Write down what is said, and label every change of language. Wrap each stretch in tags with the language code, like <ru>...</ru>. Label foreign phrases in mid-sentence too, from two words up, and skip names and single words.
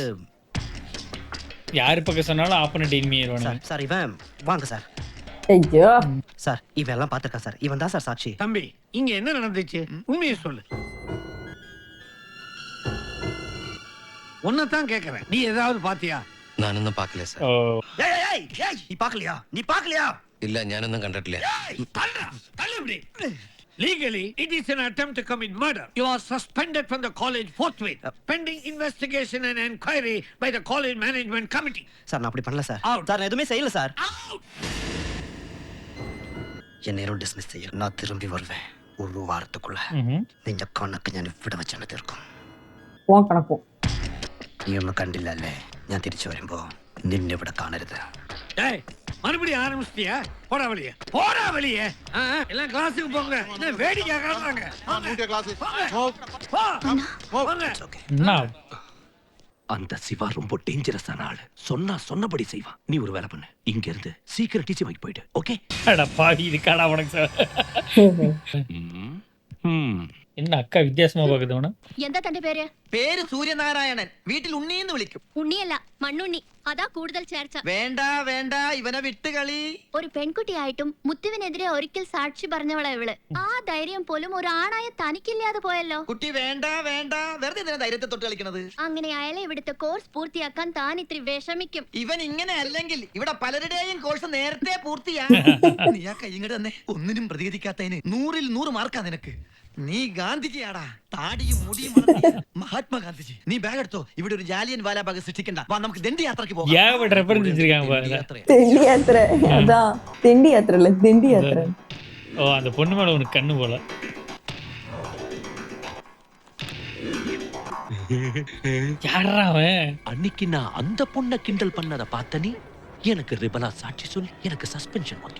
<ta>யாரு பக்கம் சொன்னாலும்</ta> <en>opponent enemy</en> <ta>ஆயிடுவானுங்க. சார் இவன் வாங்க சார். ஐயோ சார் இவன் எல்லாம் பாத்துக்கா சார், இவன் தான் சார் சாட்சி. தம்பி இங்க என்ன நடந்துச்சு உண்மையை சொல்லு. உன்னதான் கேக்குறேன், நீ ஏதாவது பாத்தியா?</ta> <ml>ഞാനൊന്നും പാക്കില്ല സാർ.</ml> <ta>நீ பாக்கலையா? நீ பாக்கலையா?</ta> <ml>ഇല്ല, ഞാനൊന്നും കണ്ടിട്ടില്ല.</ml> <en>Legally, it is an attempt to commit murder. You are suspended from the college forthwith, pending investigation and inquiry by the college management committee.</en> <ta>சார் நான் அப்படி பண்ணல சார். சார் நான் எதுவுமே செய்யல சார். என்னையும் டிஸ்மிஸ் செய்ய நான் திரும்பி வருவேன் ஒரு வாரத்துக்குள்ள.</ta> <ml>നിന്റെ കണക്ക് ഞാൻ ഇവിടെ വെച്ചാണ് തീർക്കും. പോവാൻ കണക്കും. നീ ഒന്നും കണ്ടില്ലല്ലേ, ഞാൻ തിരിച്ചു വരുമ്പോ നിന്നെ ഇവിടെ കാണരുത്.</ml> <ta>டேய் மறுபடியும் ஆரம்பிச்சிட்டியா? போடா வெளியே, போடா வெளியே. எல்லாம் கிளாஸுக்கு போங்க, என்ன வேடிக்கை காட்டுறாங்க. அந்த சிவா ரொம்ப டேஞ்சரஸான ஆளு. சொன்னபடி செய்வான். நீ ஒரு வேலை பண்ணு, இங்க இருந்து சீக்கிரம் டீச்சி வாங்கி போயிடு. ஓகே? அட பாவி, இது காடா உனக்கு சார். என்ன அக்கா வித்தியாசமா பாக்குது உன?</ta> <ml>എന്താ തന്റെ പേര്? പേര് സൂര്യനാരായണൻ. വീട്ടിൽ ഉണ്ണിന്ന് വിളിക്കും. ഉണ്ണിയല്ല, മണ്ണുണ്ണി. അതാ കൂടുതൽ ചേർച്ച. വേണ്ട വേണ്ട, ഇവനെ വിട്ടുകളി. ഒരു പെൺകുട്ടിയായിട്ടും മുത്തുവിനെതിരെ ഒരിക്കൽ സാക്ഷി പറഞ്ഞവളെ ഇവള്. ആ ധൈര്യം പോലും ഒരു ആണായ തനിക്കില്ലാതെ പോയല്ലോ. കുട്ടി വേണ്ട വേണ്ട, വെറുതെ എന്തിനാ ധൈര്യത്തെ തൊട്ട് കളിക്കണത്? അങ്ങനെ അയാളെ ഇവിടുത്തെ കോഴ്സ് പൂർത്തിയാക്കാൻ താൻ ഇത്തിരി വിഷമിക്കും. ഇവൻ ഇങ്ങനെ അല്ലെങ്കിൽ ഇവിടെ പലരുടെയും കോഴ്സ് നേരത്തെ പൂർത്തിയാ. നീ ആ കൈ ഇങ്ങോട്ട് തന്നെ. ഒന്നിനും പ്രതികരിക്കാത്തതിന് 100ൽ 100 മാർക്കാ നിനക്ക്. നീ ഗാന്ധിജിയാടാ, താടിയും മുടിയും മഹാത്മാഗാന്ധിജി. നീ ബാഗ് എടുത്തോ, ഇവിടെ ഒരു ജാലിയൻ വാലാബാഗ് സൃഷ്ടിക്കണ്ട. വാ നമുക്ക് ദണ്ഡി യാത്രയ്ക്ക് പോകാം.</ml> <ta>ஏகப்பட்ட ரெஃபரன்ஸ் வச்சிருக்காங்க பாருங்க. தெண்டி யாத்திரை, அதான் தெண்டி யாத்திரை இல்ல, தெண்டி யாத்திரை. ஓ, அந்த பொண்ணு மேல உனக்கு கண்ணு போல. யாரா அவன்? அன்னைக்கு நான் அந்த பொண்ணை கிண்டல் பண்ணத பார்த்த நீ எனக்கு ரிபலா சாட்சி சொல்லி எனக்கு சஸ்பென்ஷன் வாங்கி.</ta>